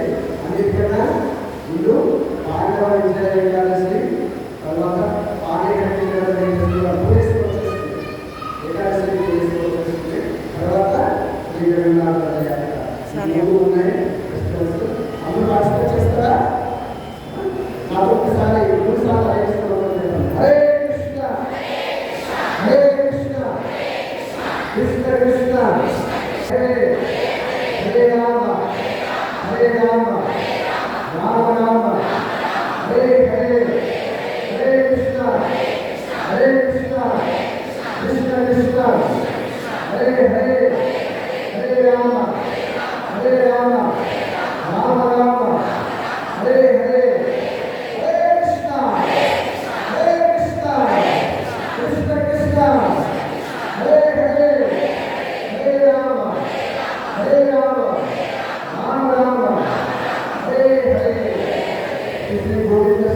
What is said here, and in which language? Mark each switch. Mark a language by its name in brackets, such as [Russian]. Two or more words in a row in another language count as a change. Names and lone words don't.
[Telugu] అన్నిటికన్నా ముందు పాండవ విజయ ఏకాదశి, తర్వాత పాండేకట్టి ఏకాదశి వచ్చేస్తుంది, తర్వాత శ్రీ జగన్నాథ రథయాత్ర ఉన్నాయి. ఫెస్టివల్స్ అందరూ పార్టిసిపేట్ చేస్తారా? నాకు ఒకసారి 3 సార్లు [Sanskrit] హరే కృష్ణ హరే కృష్ణ కృష్ణ కృష్ణ హరే హరే రామ హరే రామ రామ రామ హరే హరే హరే కృష్ణ హరే కృష్ణ కృష్ణ కృష్ణ హరే హరే హరే రామ హరే రామ రామ రామ హరే హరే హరే కృష్ణ హరే కృష్ణ కృష్ణ కృష్ణ హరే హరే హరే రామ హరే రామ రామ రామ హరే హరే.